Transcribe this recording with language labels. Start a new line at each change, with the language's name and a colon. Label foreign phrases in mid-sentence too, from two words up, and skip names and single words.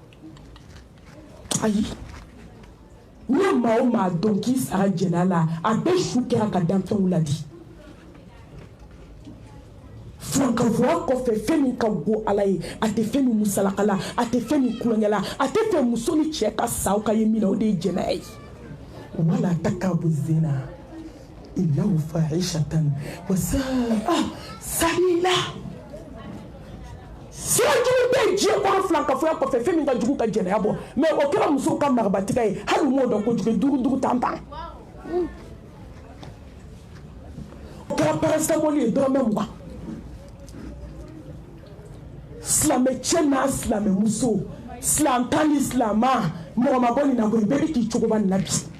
Bambara: ayi ne maa o maa dɔn k'i sara jɛnɛ la a bɛ su kɛra ka danfɛnw ladi filankafɔya kɔfɛ fɛn min ka go ala ye a tɛ fɛn min musalakala a tɛ fɛn min kulonkɛla a tɛ fɛ muso ni cɛ ka sa ka ye min na o de ye jɛnɛya ye
Arabic: ولا تقربوا الزنا إنه فاحشة وساء سبيلا
Bambara: sirajugu bɛ diɲɛ kɔnɔ filankafɔya kɔfɛ fɛn min ka jugu ka jɛnɛya bɔ mɛ o kɛra muso ka marabatiga ye hali m'o dɔn kojugu dugu tantan o kɛra paracetamol ye dɔrɔmɛ 20 silamɛ cɛ n'a silamɛ muso silantan ni silama mɔgɔ ma bɔ nin na koyi bɛɛ bɛ k'i cogoba nin na bi